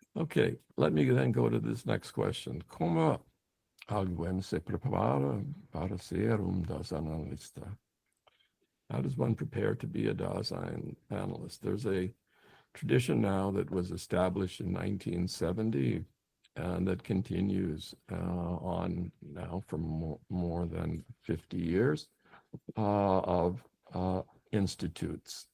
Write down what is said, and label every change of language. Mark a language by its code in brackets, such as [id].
[en] Okay, let me then go to this next question. [pt] Como alguém se prepara para ser daseinanalista? [en] How does one prepare to be a Daseinanalyst? There's a tradition now that was established in 1970 and that continues on now for more than 50 years of institutes.